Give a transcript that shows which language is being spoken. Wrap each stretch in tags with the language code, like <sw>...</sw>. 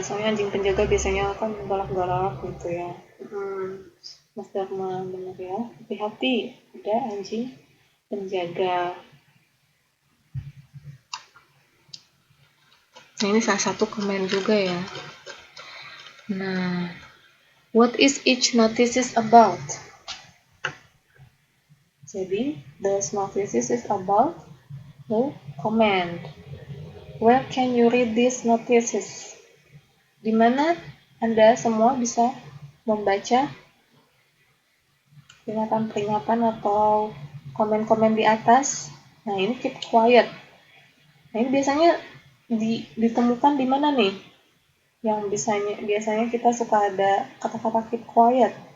<id>Soalnya anjing penjaga biasanya kan galak-galak gitu ya. Mas Dharma benar ya. Hati-hati ada anjing penjaga. Nah, ini salah satu komen juga ya.</id> <en>Nah, what is each notice about? Jadi, those notices is about the command. Where can you read these notices?</en> <id>Di mana Anda semua bisa membaca peringatan-peringatan atau komen-komen di atas. Nah, ini</id> <en>keep quiet.</en> <id>Nah, ini biasanya ditemukan di mana nih? Yang biasanya kita suka ada kata-kata</id> <en>keep quiet.</en>